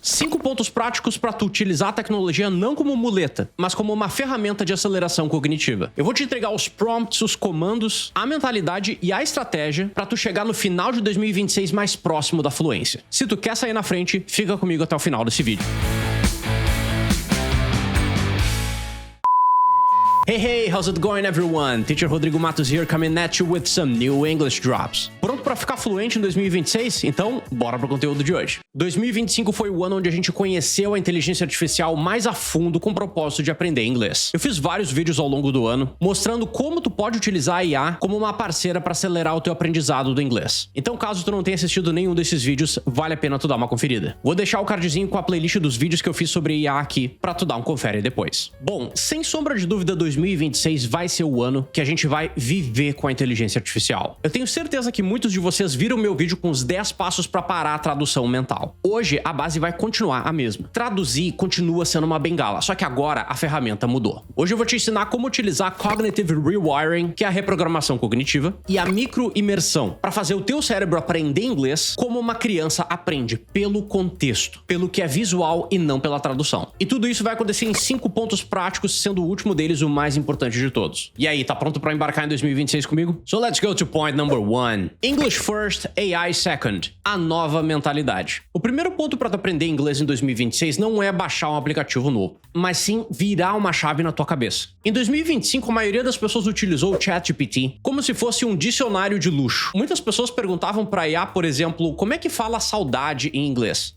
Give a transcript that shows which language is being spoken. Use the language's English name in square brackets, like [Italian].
[Portuguese] 5 pontos práticos para tu utilizar a tecnologia não como muleta, mas como uma ferramenta de aceleração cognitiva. Eu vou te entregar os prompts, os comandos, a mentalidade e a estratégia para tu chegar no final de 2026 mais próximo da fluência. Se tu quer sair na frente, fica comigo até o final desse vídeo. [English] Hey, how's it going everyone? Teacher Rodrigo Matos here coming at you with some new English drops. [Portuguese] Pronto para ficar fluente em 2026? Então, bora pro conteúdo de hoje. 2025 foi o ano onde a gente conheceu a inteligência artificial mais a fundo com o propósito de aprender inglês. Eu fiz vários vídeos ao longo do ano mostrando como tu pode utilizar a IA como uma parceira para acelerar o teu aprendizado do inglês. Então, caso tu não tenha assistido nenhum desses vídeos, vale a pena tu dar uma conferida. Vou deixar o cardzinho com a playlist dos vídeos que eu fiz sobre IA aqui para tu dar um confere depois. Bom, sem sombra de dúvida, 2026 vai ser o ano que a gente vai viver com a inteligência artificial. Eu tenho certeza que muitos de vocês viram meu vídeo com os 10 passos para parar a tradução mental. Hoje, a base vai continuar a mesma. Traduzir continua sendo uma bengala, só que agora a ferramenta mudou. Hoje eu vou te ensinar como utilizar Cognitive Rewiring, que é a reprogramação cognitiva, e a microimersão, para fazer o teu cérebro aprender inglês como uma criança aprende, pelo contexto, pelo que é visual e não pela tradução. E tudo isso vai acontecer em 5 pontos práticos, sendo o último deles o mais importante de todos. E aí, tá pronto para embarcar em 2026 comigo? [English] So let's go to point number 1. English first, AI second. [Portuguese] A nova mentalidade. O primeiro ponto para tu aprender inglês em 2026 não é baixar um aplicativo novo, mas sim virar uma chave na tua cabeça. Em 2025, a maioria das pessoas utilizou o ChatGPT como se fosse um dicionário de luxo. Muitas pessoas perguntavam para IA, por exemplo, como é que fala saudade em inglês?